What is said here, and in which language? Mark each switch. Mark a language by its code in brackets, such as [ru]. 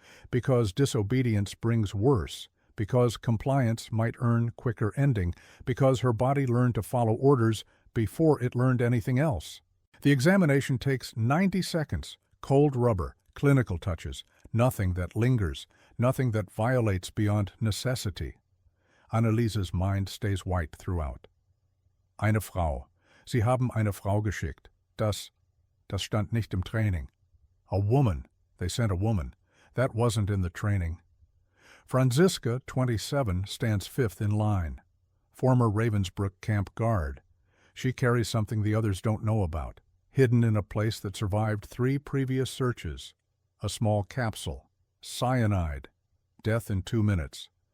[en] Because disobedience brings worse, because compliance might earn quicker ending, because her body learned to follow orders before it learned anything else. The examination takes 90 seconds, cold rubber, clinical touches, nothing that lingers, nothing that violates beyond necessity. Annaliese's mind stays white throughout. [de] "Eine Frau. Sie haben eine Frau geschickt. Das stand nicht im Training." [en] A woman. They sent a woman. That wasn't in the training. Franziska, 27, stands 5th in line. Former Ravensbrück camp guard. She carries something the others don't know about, hidden in a place that survived 3 previous searches. A small capsule. Cyanide. Death in 2 minutes.